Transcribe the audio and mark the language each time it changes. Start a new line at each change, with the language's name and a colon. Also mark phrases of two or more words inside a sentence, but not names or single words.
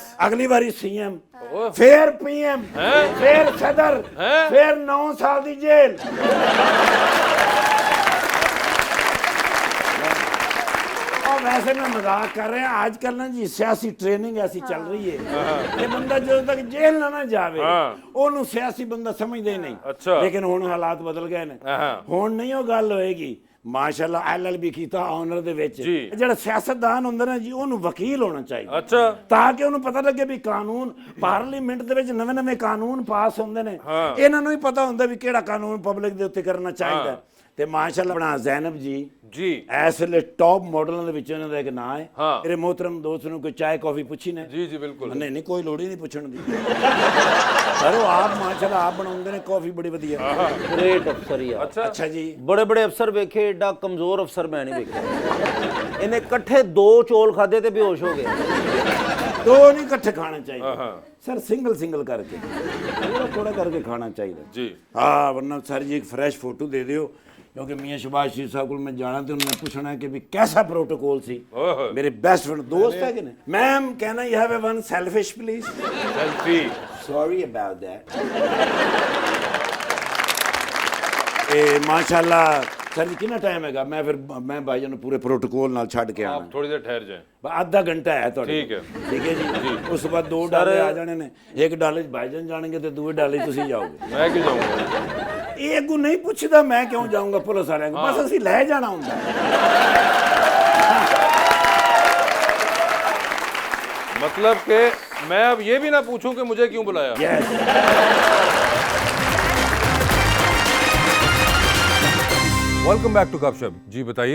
Hindi: अगली बारी सीएम, फिर पीएम, फिर सदर, फिर 9 साल की जेल। और वैसे मैं मजाक कर रहे हैं, आजकल ना जी सियासी ट्रेनिंग ऐसी चल रही है
Punjabi: ਏ ਬੰਦਾ ਜੋ ਤੱਕ ਜੇਲ੍ਹ ਨਾ ਜਾਵੇ ਓਹਨੂੰ ਸਿਆਸੀ ਬੰਦਾ ਸਮਝਦੇ ਨਹੀਂ।
Hindi: अच्छा।
Punjabi: ਲੇਕਿਨ ਹੁਣ ਹਾਲਾਤ ਬਦਲ ਗਏ ਨੇ, ਹੁਣ ਨਹੀਂ ਉਹ ਗੱਲ ਹੋਏਗੀ। ਮਾਸ਼ਾਅੱਲਾ LLB ਕੀਤਾ ਆਨਰ ਦੇ ਵਿੱਚ ਜਿਹੜਾ ਸਿਆਸਤਦਾਨ ਹੁੰਦਾ ਨਾ ਜੀ ਉਹਨੂੰ ਵਕੀਲ ਹੋਣਾ ਚਾਹੀਦਾ। ਅੱਛਾ ਤਾਂ ਕਿ ਉਹਨੂੰ ਪਤਾ ਲੱਗੇ ਵੀ ਕਾਨੂੰਨ ਪਾਰਲੀਮੈਂਟ ਦੇ ਵਿੱਚ ਨਵੇਂ-ਨਵੇਂ ਕਾਨੂੰਨ ਪਾਸ ਹੁੰਦੇ ਨੇ, ਇਹਨਾਂ ਨੂੰ ਵੀ ਪਤਾ ਹੁੰਦਾ ਵੀ ਕਿਹੜਾ ਕਾਨੂੰਨ ਪਬਲਿਕ ਦੇ ਉੱਤੇ ਕਰਨਾ ਚਾਹੀਦਾ। ਤੇ ਮਾਸ਼ਾਅੱਲਾ ਆਪਣਾ ਜ਼ੈਨਬ ਜੀ ਇਸ ਵੇਲੇ ਟੌਪ ਮਾਡਲਾਂ ਦੇ ਵਿੱਚ ਇਹਨਾਂ ਦਾ ਇੱਕ ਨਾਂ ਹੈ। ਮੇਰੇ ਮੋਹਤਰਮ ਦੋਸਤ ਨੂੰ ਕੋਈ ਚਾय कॉफी ਪੁੱਛੀ ਨੇ? ਜੀ ਜੀ ਬਿਲਕੁਲ ਨਹੀਂ ਨਹੀਂ ਕੋਈ ਲੋੜ ਹੀ ਨਹੀਂ ਪੁੱਛਣ ਦੀ। ਸਰ ਉਹ ਆਪ ਮਾਸ਼ਾਅੱਲਾ ਆਪ ਬਣਾਉਂਦੇ ਨੇ ਕਾਫੀ ਬੜੀ ਵਧੀਆ। ਗ੍ਰੇਟ ਅਫ਼ਸਰ ਯਾਰ। ਅੱਛਾ ਜੀ। ਬੜੇ ਬੜੇ ਅਫ਼ਸਰ ਵੇਖੇ, ਐਡਾ ਕਮਜ਼ੋਰ ਅਫ਼ਸਰ ਮੈਂ ਨਹੀਂ ਵੇਖਿਆ। ਇਨ੍ਹਾਂ ਕੱਠੇ 2 ਚੌਲ ਖਾਧੇ ਤੇ ਬੇਹੋਸ਼ ਹੋ ਗਏ।
Hindi: 2 नहीं इकट्ठे खाने चाहिए सर, सिंगल सिंगल करके थोड़ा थोड़ा करके खाना चाहिए जी। हाँ वरना सर जी एक फ्रेश फोटो दे दियो, क्योंकि मियाँ शहबाज शरीफ साहब को मैं जाना तो उन्होंने पूछना है कि भी कैसा प्रोटोकॉल सी। मेरे बेस्ट फ्रेंड दोस्त है कि नहीं।
English: Ma'am can I have one selfish please?
Hindi: सेल्फी।
English: Sorry about that.
Hindi: माशाल्लाह सर जी कितना टाइम हैगा?
Punjabi: ਮੈਂ ਫਿਰ ਮੈਂ ਭਾਈਜਾਨ ਪੂਰੇ ਪ੍ਰੋਟੋਕੋਲ ਨਾਲ ਛੱਡ ਕੇ ਆਣਾ।
Hindi: थोड़ी देर ठहर जाए, आधा घंटा है तो ठीक है। ठीक है जी।
Punjabi: ਉਸ ਬਾਅਦ 2 ਡਾਲੇ ਆ ਜਾਣੇ ਨੇ, ਇੱਕ ਡਾਲੇ ਭਾਈਜਾਨ ਜਾਣਗੇ ਤੇ 2 ਡਾਲੇ ਤੁਸੀਂ ਜਾਓਗੇ।
Hindi: मैं क्यों जाऊंगा?
Punjabi: ਇਹ ਅੱਗੋਂ ਨਹੀਂ ਪੁੱਛਦਾ ਮੈਂ ਕਿਉਂ ਜਾਊਂਗਾ ਪੁਲਿਸ ਵਾਲਿਆਂ ਕੋਲ, ਬਸ ਅਸੀਂ ਲੈ ਜਾਣਾ ਹੁੰਦਾ।
Hindi: मतलब कि मैं अब ये भी ना पूछूं कि मुझे क्यों बुलाया। यस।
English: Welcome back to Gupshup.
Hindi: जी बताइए।